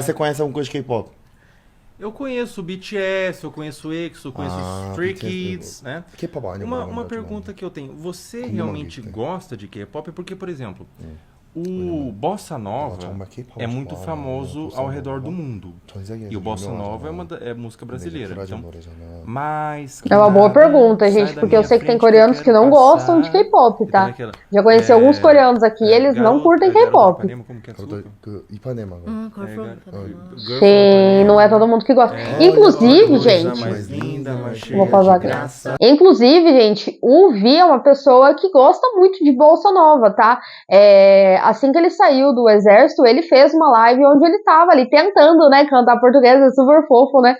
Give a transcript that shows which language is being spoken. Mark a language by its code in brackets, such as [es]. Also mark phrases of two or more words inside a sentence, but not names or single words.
[pt] você conhece alguma coisa de K-pop? Eu conheço o BTS, eu conheço o EXO, eu conheço os Stray BTS, Kids, né? [ko] K-pop 아니야. [pt] Uma pergunta que eu tenho. Você Como realmente não, Victor? gosta de K-pop? Porque, por exemplo, o Bossa Nova [ko] 정말 K-pop [pt] é muito [ko] 좋아하는 [pt] famoso [ko] 보ssa [pt] ao [ko] nova. [pt] redor do mundo. [ko] 전 세계에서 [pt] E o Bossa [ko] 유명하잖아. [pt] Nova é música brasileira. [ko] 브라질 [pt] Então, [ko] 노래잖아. [pt] mas É uma boa nada pergunta, sai gente, da porque eu minha sei que tem frente eu coreanos que quero não passar. gostam de K-pop, E tá? também aquela- Já conheci alguns coreanos aqui, eles não Garota- curtem Garota K-pop. Ipanema, como que é? [ko] 그것도 [pt] Desculpa. [ko] 그 이파네마. [en] 응, girl from Girl [pt] Sim, não é todo mundo que gosta. Inclusive, Coisa gente, mais linda, mais cheia vou pausar de aqui. graça. Inclusive, gente, o Vi é uma pessoa que gosta muito de Bossa Nova, tá? Assim que ele saiu do exército, ele fez uma live onde ele tava ali tentando, né, cantar português, é super fofo, né?